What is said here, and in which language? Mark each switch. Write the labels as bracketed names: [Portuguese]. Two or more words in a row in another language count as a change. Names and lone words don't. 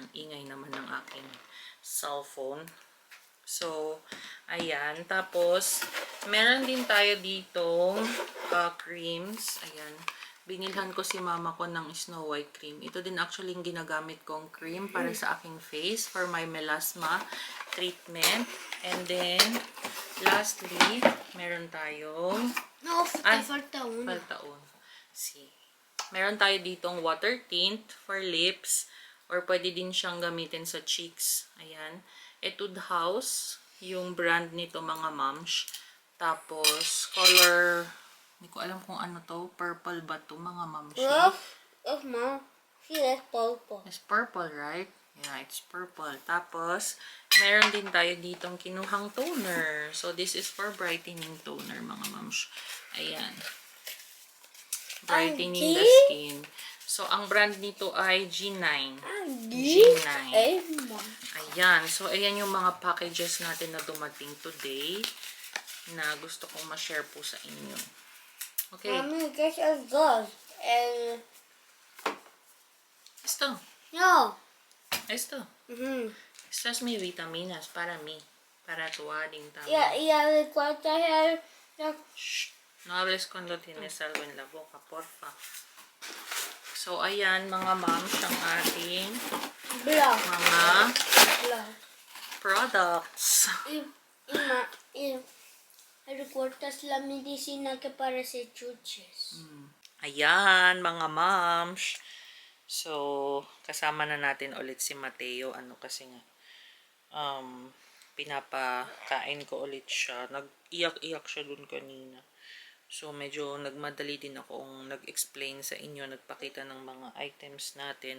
[Filipino] Ang ingay naman ng aking cellphone. So, ayan. Tapos, meron din tayo ditong creams. Ayan. Binilhan ko si mama ko ng Snow White cream. Ito din actually yung ginagamit kong cream para sa aking face [English] for my melasma treatment. And then, lastly, [Filipino] meron tayong [Spanish] No, te falta una. [Filipino] paltaon. See. Meron tayo ditong [English] water tint for lips or [Filipino] pwede din siyang gamitin sa cheeks. Ayan. Etude House, yung brand nito mga moms. Tapos, color, hindi ko alam kung ano to. Purple ba to mga moms? [English] Of mom. [Spanish] Sí, es pulpo. [English] It's purple, right? Yeah, it's purple. [Filipino] Tapos, meron din tayo ditong kinuhang toner. [English] So, this is for brightening toner, [Filipino] mga moms. Ayan. [English] Brightening the skin. [Filipino] So, ang brand nito ay G9. G9. Es mom. Ayan. So, ayan yung mga packages natin na dumating today na gusto kong ma-share po sa inyo. [English] Okay. [Spanish] Mami, ¿qué es el dos? Esto. No. Esto. Ujú. Estas es mi vitaminas para mí. Para tu ading también. Y a ver cuántas es Shh. No hables cuando tienes algo en la boca, porfa. [Filipino] So, ayan mga moms, ang ating blanc. mga Blanc. [English] products. [Spanish] Y recortas la medicina que parece chuches. [Filipino] Ayan, mga moms. So, kasama na natin ulit si Mateo. Ano kasi nga, pinapakain ko ulit siya. Nag-iyak-iyak siya dun kanina. So, medyo nagmadali din akong nag-explain sa inyo, nagpakita ng mga items natin.